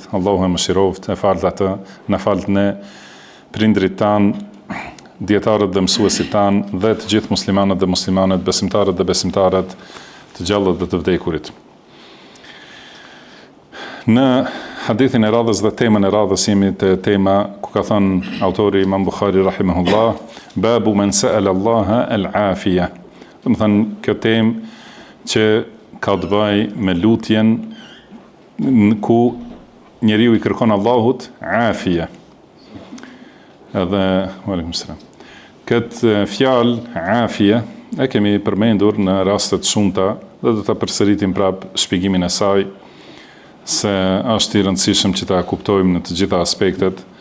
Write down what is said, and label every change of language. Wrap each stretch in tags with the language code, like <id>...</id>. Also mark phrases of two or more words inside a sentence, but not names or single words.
<sq>Allahu e mëshiroft, e falt atë, na falt ne, prindrit tan, dietarët dhe mësuesit tan dhe të gjithë muslimanët dhe muslimanet, besimtarët dhe besimtarat, të gjallët dhe të vdekurit. Në hadithin e radhës dhe temën e radhës jemi të tema ku ka thënë autori Imam Bukhari rahimahullah,</sq> <ar>باب من سأل الله العافية.</ar> <sq>Do të thënë kjo temë që ka të bëjë me lutjen ku njeriu i kërkon Allahut afia. Edhe</sq> <ar>عليكم السلام.</ar> <sq>Këtë fjalë afia e kemi përmendur në raste të shumta dhe do ta përsëritim prap shpjegimin e saj, se është i rëndësishëm që ta kuptojmë në të gjitha aspektet.</sq>